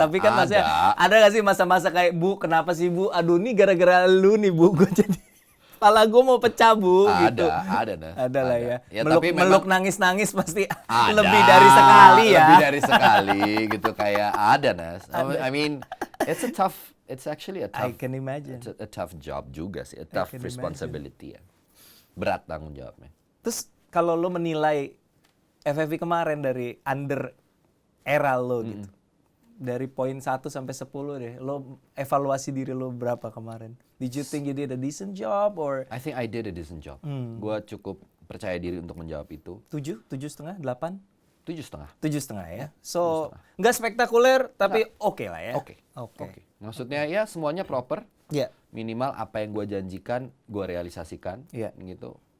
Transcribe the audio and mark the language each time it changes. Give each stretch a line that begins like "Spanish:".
Indonesian: Tapi kan maksudnya ada nggak sih masa-masa kayak, Bu, kenapa sih Bu? Aduh, ini gara-gara lu nih Bu. Gue jadi kepala gue mau pecah Bu. Gitu. Ada lah ya. Meluk nangis-nangis pasti lebih dari sekali ya. Lebih dari sekali gitu, kayak ada Nas.
English: I mean, it's actually a tough. I can imagine. It's a tough job
Indonesian: juga sih,
English: a tough responsibility ya.
Indonesian: Berat tanggung jawabnya. Terus kalau lo menilai FFV kemarin dari under era lo gitu. Dari poin 1 sampai 10 deh. Lo evaluasi diri lo berapa kemarin?
English: Did you think you did a decent job or? I think I did a decent job.
Indonesian: Gua cukup percaya diri untuk menjawab itu. 7, 7,5, 8? 7,5. 7,5 ya. So, nggak spektakuler tapi oke lah ya. Oke. Maksudnya ya semuanya proper. Iya. Minimal apa yang gue janjikan, gue realisasikan. Iya. Gitu.